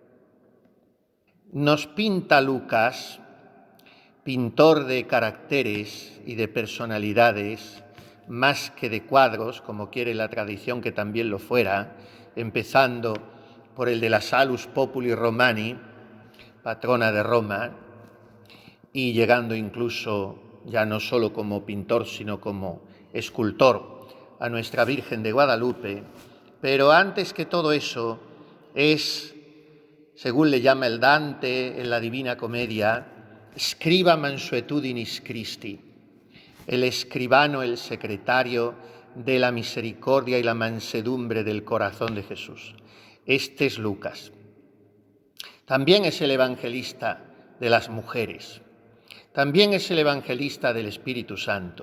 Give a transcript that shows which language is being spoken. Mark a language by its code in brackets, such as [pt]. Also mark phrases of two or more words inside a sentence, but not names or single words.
[es] Nos pinta Lucas, pintor de caracteres y de personalidades, más que de cuadros, como quiere la tradición que también lo fuera, empezando por el de la Salus Populi Romani, patrona de Roma, y llegando incluso ya no solo como pintor, sino como escultor, a nuestra Virgen de Guadalupe. Pero antes que todo eso es, según le llama el Dante en la Divina Comedia, [la] scriba mansuetudinis Christi, [es] el escribano, el secretario de la misericordia y la mansedumbre del corazón de Jesús. Este es Lucas. También es el evangelista de las mujeres. También es el evangelista del Espíritu Santo.